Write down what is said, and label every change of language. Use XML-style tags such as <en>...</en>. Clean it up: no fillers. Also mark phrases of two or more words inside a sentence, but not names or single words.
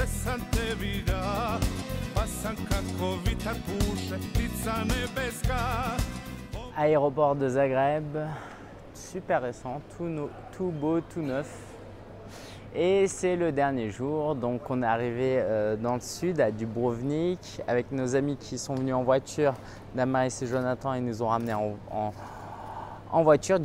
<hr>sam te vida, pa sam kako vitar puše, ptica nebeska.</hr> <fr>Aéroport de Zagreb, super récent, tout beau, tout neuf. Et c'est le dernier jour, donc on est arrivé dans le sud à Dubrovnik avec nos amis qui sont venus en voiture, Damaris et Jonathan, ils nous ont ramenés en voiture.</fr>